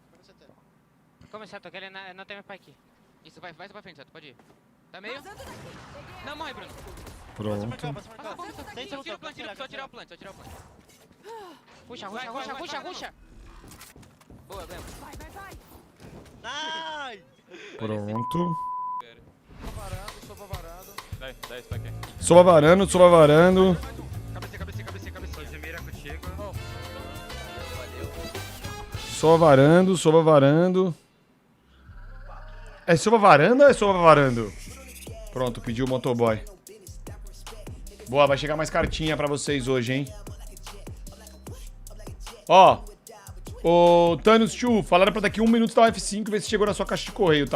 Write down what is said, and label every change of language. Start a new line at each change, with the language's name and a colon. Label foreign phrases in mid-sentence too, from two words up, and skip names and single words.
Portuguese: Como é Sato, que ele não tem mais spike. Isso, vai pra frente, Sato, pode ir. Tá meio? Não morre, Bruno. Pronto. Só tirar o plant. Ruxa. Boa, ganhamos. Nice! Pronto. Soba varando. Soba varando. Soba varando. É soba varanda ou é soba varando? Pronto, pediu o motoboy. Boa, vai chegar mais cartinha pra vocês hoje, hein? Ó, o Thanos Chu, falaram pra daqui 1 minuto dar o F5 e ver se chegou na sua caixa de correio, tá?